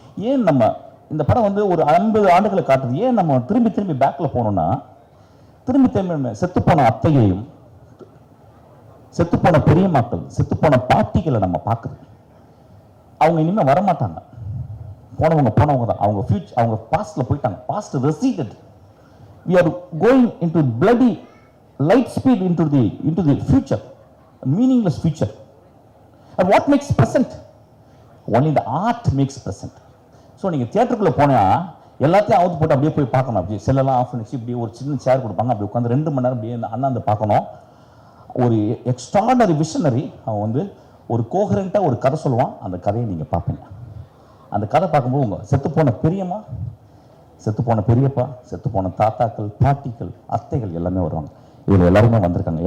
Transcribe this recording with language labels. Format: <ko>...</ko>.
<ta>ஏன் நம்ம இந்த படம் வந்து ஒரு 50 ஆண்டுகளை காட்டுது. ஏன் நம்ம திரும்பி பேக்கில் போனோம்னா, திரும்பி செத்துப்போன அத்தையையும், செத்துப்போன பெரியம்மாக்கள், செத்துப்போன பாட்டிகளை நம்ம பார்க்குறது. அவங்க இனிமேல் வரமாட்டாங்க, போனவங்க தான். அவங்க ஃபியூச்சர், அவங்க பாஸ்டில் போயிட்டாங்க.</ta> <en>Past receded. we are going into bloody light speed into the future, a meaningless future. And what makes present? Only the art makes present.</en> <ta>So நீங்கள் தியேட்டருக்குள்ளே போனால் எல்லாத்தையும் அவுத்து போட்டு அப்படியே போய் பார்க்கணும். அப்படியே செல்லெல்லாம் ஆஃப் பண்ணிச்சு, இப்படியே ஒரு சின்ன சேர் கொடுப்பாங்க, அப்படி உட்காந்து 2 மணி நேரம் அப்படியே அண்ணாந்து பார்க்கணும். ஒரு எக்ஸ்ட்ராடனரி விஷனரி அவன் வந்து ஒரு கோஹரண்ட்டாக ஒரு கதை சொல்லுவான். அந்த கதையை நீங்கள் பார்ப்பீங்க. அந்த கதை பார்க்கும்போது உங்கள் செத்துப்போன பெரியம்மா, செத்துப்போன பெரியப்பா, செத்துப்போன தாத்தாக்கள், பாட்டிகள், அத்தைகள் எல்லாமே வருவாங்க. இதில் எல்லாருமே வந்திருக்காங்க.</ta>